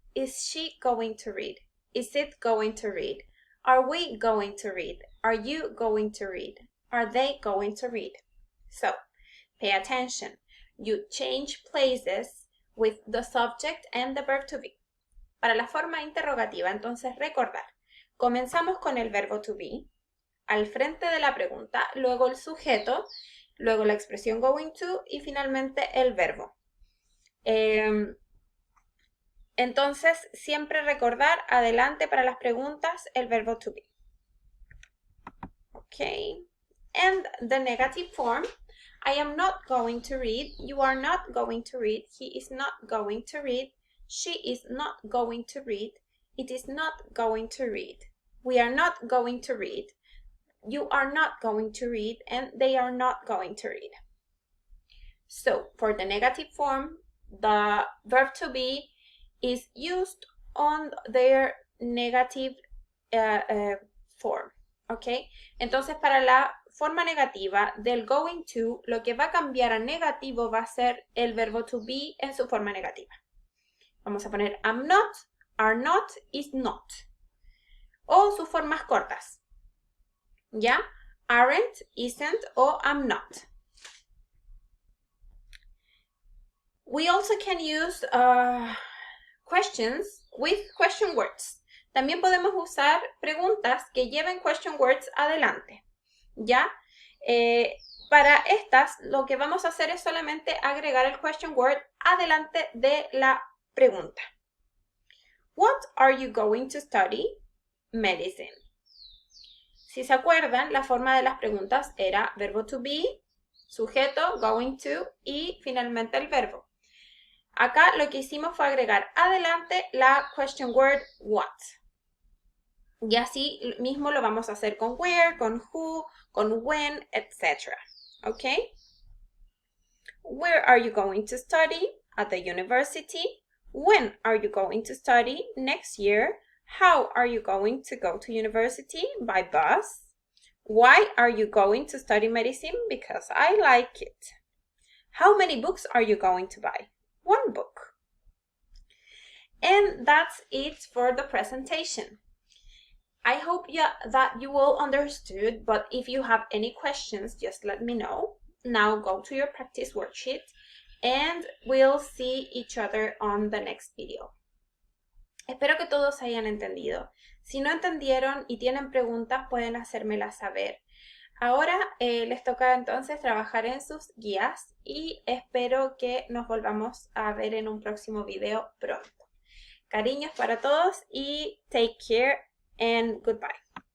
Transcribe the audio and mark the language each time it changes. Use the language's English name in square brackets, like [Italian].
[English] Is she going to read? Is it going to read? Are we going to read? Are you going to read? Are they going to read? So, pay attention. You change places with the subject and the verb to be. [Spanish] Para la forma interrogativa, entonces recordar. Comenzamos con el verbo to be, al frente de la pregunta, luego el sujeto, luego la expresión going to y finalmente el verbo. Entonces, siempre recordar adelante para las preguntas el verbo to be. [English] Okay. And the negative form, I am not going to read, you are not going to read, he is not going to read, she is not going to read, it is not going to read, we are not going to read, you are not going to read, and they are not going to read. So, for the negative form, the verb to be is used on their negative form, ¿ok? [Spanish] Entonces, para la forma negativa del going to, lo que va a cambiar a negativo va a ser el verbo to be en su forma negativa. Vamos a poner am not, are not, is not. O sus formas cortas. ¿Ya? [English] Aren't, isn't, o am not. We also can use questions with question words. [Spanish] También podemos usar preguntas que lleven question words adelante. ¿Ya? Para estas, lo que vamos a hacer es solamente agregar el question word adelante de la pregunta. [English] What are you going to study? Medicine. [Spanish] Si se acuerdan, la forma de las preguntas era verbo to be, sujeto, going to y finalmente el verbo. Acá lo que hicimos fue agregar adelante la question word what. Y así mismo lo vamos a hacer con where, con who, con when, etc. ¿Ok? [English] Where are you going to study? At the university. When are you going to study? Next year. How are you going to go to university? By bus. Why are you going to study medicine? Because I like it. How many books are you going to buy? 1 book. And that's it for the presentation. I hope that you all understood, but if you have any questions, just let me know. Now go to your practice worksheet and we'll see each other on the next video. [Spanish] Espero que todos hayan entendido. Si no entendieron y tienen preguntas, pueden hacérmelas saber. Ahora les toca entonces trabajar en sus guías y espero que nos volvamos a ver en un próximo video pronto. Cariños para todos y [English] take care and goodbye.